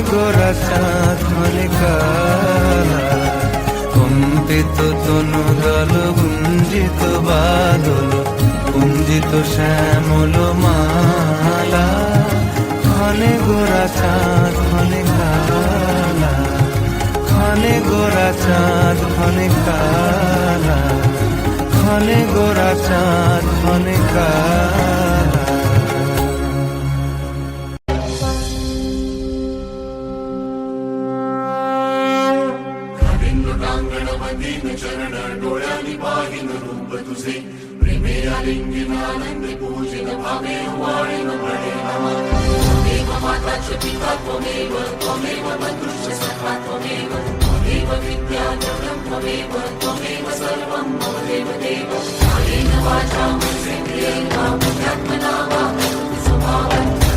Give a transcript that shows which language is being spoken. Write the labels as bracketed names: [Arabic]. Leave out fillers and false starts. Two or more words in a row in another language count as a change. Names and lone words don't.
[Bangla] গোরা চাঁদ ক্ষণে কালা কম্পিত তনু দল গুঞ্জিত বাদল গুঞ্জিত শ্যামল মালা ক্ষণে গোরা চাঁদ ক্ষণে কালা ক্ষণে গোরা চাঁদ ক্ষণে কালা ক্ষণে গোরা চাঁদ ক্ষণে কালা [Marathi] चरण डोळ्यांनी पाहिन रूप तुझे प्रेमे आलिंगन आनंद पूजन भावे वाळीन बळे [Sanskrit] नमः त्वमेव माता च पिता त्वमेव बन्धुश्च सखा त्वमेव विद्या जगं त्वमेव सर्वं मम देव देव कायेन वाचा मनसेन्द्रियेण वा बुद्ध्यात्मना वा स्वभावं